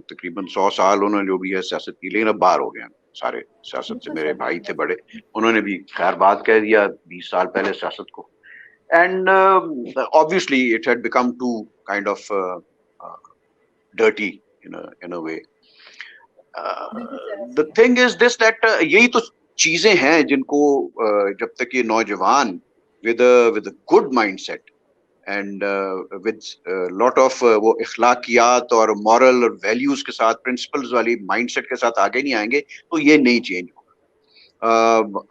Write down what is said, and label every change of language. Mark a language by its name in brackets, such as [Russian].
[Urdu] تقریباً 100 سال انہوں نے جو بھی ہے سیاست کی, لیکن اب باہر ہو گئے ہیں سارے سیاست سے. میرے بھائی تھے بڑے, انہوں نے بھی خیر بات کہہ دیا 20 سال پہلے سیاست کو. [English] And obviously it had become too kind of dirty in a way. The thing is this that [Urdu] یہی تو چیزیں ہیں جن کو جب تک یہ نوجوان [English] with a good mindset and with lot of [Urdu] وہ اخلاقیات اور moral اور values کے ساتھ principles والی mindset کے ساتھ آگے نہیں آئیں گے تو یہ نہیں چینج ہوگا.